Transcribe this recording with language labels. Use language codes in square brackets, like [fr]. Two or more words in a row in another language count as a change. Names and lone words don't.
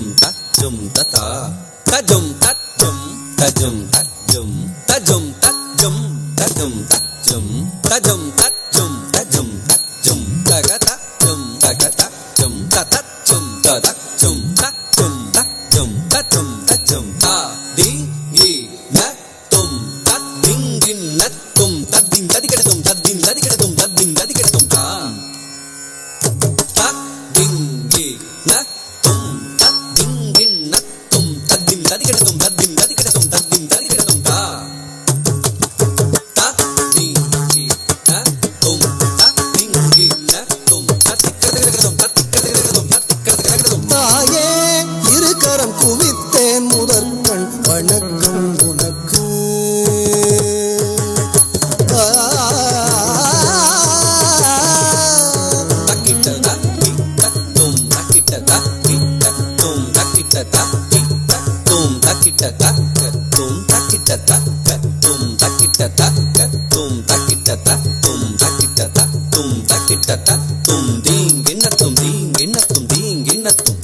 [ta] ತಜುಂ ತತಾ ತಜುಂ ತಜುಂ ತಜುಂ ತಜುಂ ತಜುಂ ತಜುಂ ತಜುಂ ತಜುಂ ತಜುಂ ತಜುಂ ತಜುಂ ತಜುಂ ತಗತ ಜುಂ ತಗತ ಜುಂ ತತಜುಂ ತತಜುಂ ತಜುಂ ತಜುಂ ತಜುಂ ತಜುಂ ತಾ ದಿ ಗಿ ನ ತುಂ ತದ್ದಿಂ ಗಿನ್ ನ ತುಂ ತದ್ದಿಂ ತದಿಕಡ ತುಂ ತದ್ದಿಂ ತದಿಕಡ ತುಂ ತದ್ದಿಂ ತದಿಕಡ ತುಂ ತಾ ತದ್ದಿಂ ಗಿ ನ ತುಂ ತದ್ದಿಂ ಗಿನ್ ನ ತುಂ ತದ್ದಿಂ ತದಿಕಡ ತುಂ ತದ್ದಿಂ ತದಿಕಡ ತುಂ ತದ್ದಿಂ ತದಿಕಡ ತುಂ ತಾ ತದ್ದಿಂ ಗಿ ನ ತುಂ ತದ್ದಿಂ ಗಿ ನ ತುಂ ತದಿಕಡ ತುಂ ತದಿಕಡ ತುಂ ತದಿಕಡ ತುಂ தாயே இருக்கரம் குவித்தேன் முதற்கண் வணக்கம் உனக்கு தக்கிட்ட தக்கி தத்தும் தக்கிட்ட தக்கி தத்தும் தக்கிட்ட தக்கி தத்தும் தக்கிட்ட தக்கத்தும் தக்கிட்ட தக்கத்தும் தக்கிட்ட தக்கத்தும் தக்கிட்ட தத்தும் தக்கிட்ட தத்தும் தக்கிட்ட தத்தும் தீங்கிண்ணத்தும் தீங்கிண்ணத்தும் தீங்கிண்ணத்தும்